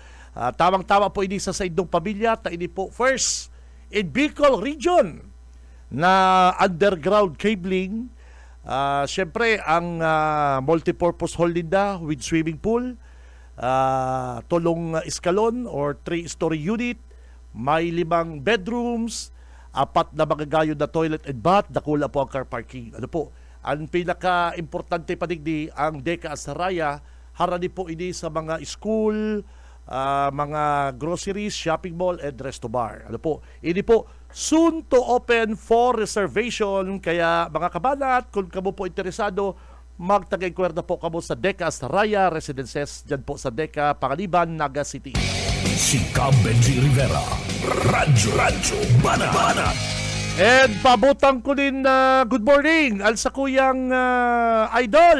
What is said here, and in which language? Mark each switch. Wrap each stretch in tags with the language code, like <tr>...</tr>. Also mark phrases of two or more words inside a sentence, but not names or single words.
<bik>Tamang-tama po ini sa Saindong Pamilya. Ta ini po</bik> <en>first in</en> <bik>Bicol Region na underground cabling. Siyempre, ang multipurpose hall ninda</bik> <en>with swimming pool,</en> <bik>tulong eskalon</bik> <en>or 3-story unit,</en> <bik>may 5 bedrooms, 4 na magagayon na</bik> <en>toilet and bath,</en> <bik>dakula po ang car parking. Ano po? Ang pinaka-importante pa digdi, ang Deka Astaraya, harani po ini sa mga school, mga groceries,</bik> <en>shopping mall, and resto bar.</en> <bik>Ano po? Ini po,</bik> <en>soon to open for reservation.</en> <bik>Kaya mga kabanat, kung kamo po interesado, magtag-inquire na po kamo sa Deka Astaraya Residences, dyan po sa Deka, Pangaliban, Naga City. Sikab Benji Rivera. Radyo Banat. And pabutang ko din</bik> <en>good morning</en> <bik>al sa kuyang idol.</bik>